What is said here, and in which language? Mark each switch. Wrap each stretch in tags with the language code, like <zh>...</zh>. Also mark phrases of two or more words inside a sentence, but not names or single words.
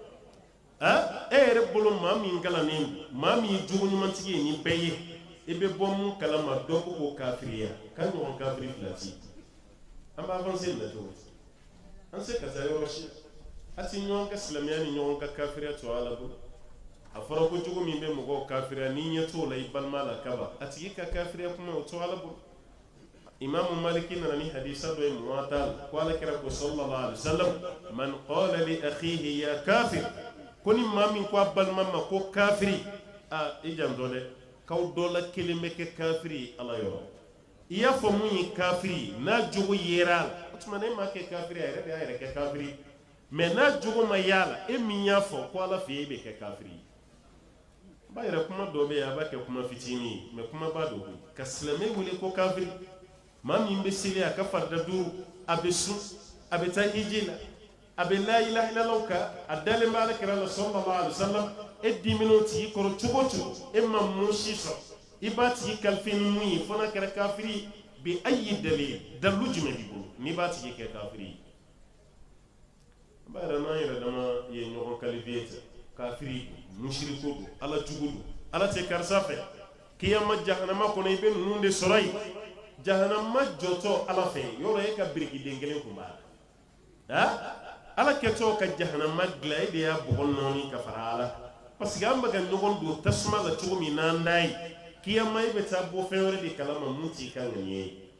<bm>wa e yɛrɛ bolo maa min kalannen maa min ye jogo ɲumantigi ye ni bɛɛ ye i bɛ bɔ mun kalama dɔ ko ko kafiriya ka ɲɔgɔn kafiri fila ti an b'a avancer na cogo an se ka taa yɔrɔ si a ti ɲɔgɔn ka silamɛya ni ɲɔgɔn ka kafiriya to ala bolo a fɔra ko jogo min bɛ mɔgɔw kafiriya ni ɲɛ t'o la i balima la kaba a tigi ka kafiriya kuma o to ala bolo imamu maliki nana ni hadisa dɔ ye muwatal ko ala kira ko</bm> <ar>صلى الله عليه وسلم من قال لأخيه يا كافر</ar> <bm>ko ni maa min ko a balima ma ko kafiri i janto dɛ k'aw dɔ la kelen bɛ kɛ kafiri ala yɔrɔ i y'a fɔ mun ye kafiri n'a jogo yera a la o tuma ne ma kɛ kafiri a yɛrɛ de y'a yɛrɛ kɛ kafiri mɛ n'a jogo ma y'a la e min y'a fɔ ko ala fɛ e bɛ kɛ kafiri ba yɛrɛ kuma dɔ bɛ yen a b'a kɛ kuma fitinin ye mɛ kuma ba dɔ bɛ ka silamɛ wele ko kafiri maa min bɛ seli a ka farida duuru a bɛ sun a bɛ taa hiji la a bɛ</bm> <ar>لا إله إلا الله</ar> <bm>kan a dalen bɛ ala kira la</bm> <ar>صلى الله عليه وسلم</ar> <bm>e diminen tigi kɔrɔ cogo o cogo e ma mun si sɔrɔ i b'a tigi kalifa ni mun ye fo n'a kɛra kafiri bi ayi dalil dalu jumɛn b'i bolo n'i b'a tigi kɛ kafiri ye ba yɛrɛ n'an yɛrɛ dama ye ɲɔgɔn kalifiye ten kafiri musiriko don ala jugu don ala tɛ karisa fɛ kiyama jahanama kɔnɔ i bɛ ninnu de sɔrɔ yen jahanama jɔtɔ ala fɛ yɔrɔ e ka birikiden kelen kun b'a la ala kɛtɔ ka jahanama dilan e de y'a bɔgɔ nɔɔni ka fara ala parce que an bɛ ka ɲɔgɔn don tasuma la cogo min n'an da ye kiyama e bɛ taa bɔ fɛn wɛrɛ de kalama mun t'i ka ŋaniya ye</bm>